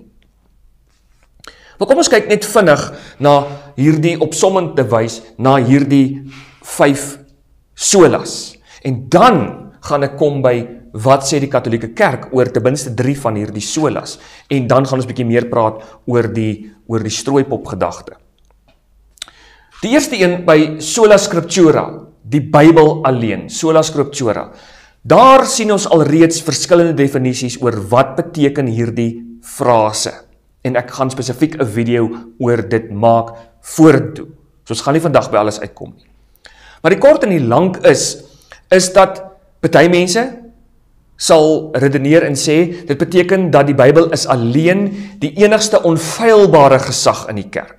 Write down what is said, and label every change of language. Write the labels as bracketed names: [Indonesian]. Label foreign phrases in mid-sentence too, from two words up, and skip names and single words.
[Afrikaans] Maar kom ons kyk net vinnig na hierdie opsommend te wys, na hierdie 5 solas. En dan gaan ek kom by wat sê die Katolieke Kerk oor ten minste 3 van hierdie solas. En dan gaan ons bietjie meer praat oor die strooipop gedagte. Die eerste een by [Latin] sola scriptura, [Afrikaans] die Bybel alleen, [Latin] sola scriptura. [Afrikaans] Daar sien ons alreeds verskillende definisies oor wat beteken hierdie frase. En ek gaan spesifiek 'n video oor dit maak vorentoe. So ons gaan nie vandag by alles uitkom nie. Maar die kort en die lank is dat party mense sal redeneer en sê, dit beteken dat die Bybel is alleen die enigste onfeilbare gesag in die kerk.